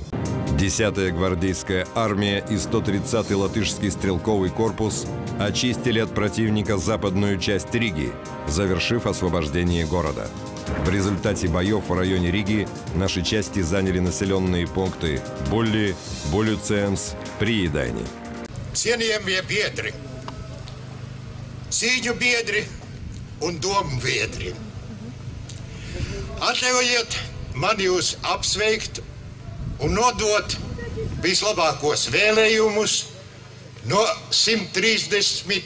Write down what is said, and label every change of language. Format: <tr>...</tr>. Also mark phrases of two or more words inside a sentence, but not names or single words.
<ru>10-я гвардейская армия и 130-й латышский стрелковый корпус очистили от противника западную часть Риги, завершив освобождение города. В результате боев в районе Риги наши части заняли населенные пункты Bulli, Buļuciens, Priedaiņi.</ru> <lv>Cienījamie biedri, cīņu biedri un domu biedri, atļaujiet man jūs apsveikt un nodot vislabākos vēlējumus no 130.</lv>